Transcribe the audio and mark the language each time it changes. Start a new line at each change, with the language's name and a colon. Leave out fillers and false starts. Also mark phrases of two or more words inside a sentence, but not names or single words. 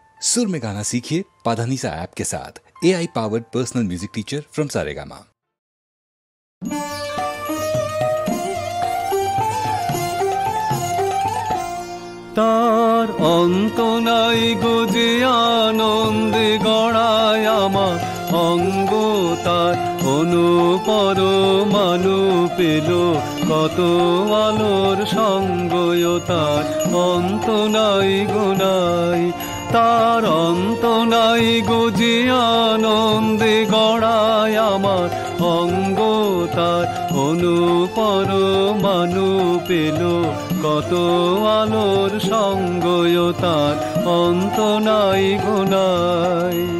Hindi: सुर में गाना सीखिए पाधानीसा ऐप के साथ।
English: AI powered personal music teacher from Saregama.
Bangla: তার অন্ত নাই গো যে আনন্দে গড়ায় আমার অঙ্গ তার অনুপরমাণু পেল কত আলোর সঙ্গয় তার অন্ত নাই গো নাই, তার অন্ত নাই গো যে আনন্দে গড়ায় আমার অঙ্গ তার অনুপরমাণু পেল কত আলোর সঙ্গয় তার অন্ত নাই গো নাই।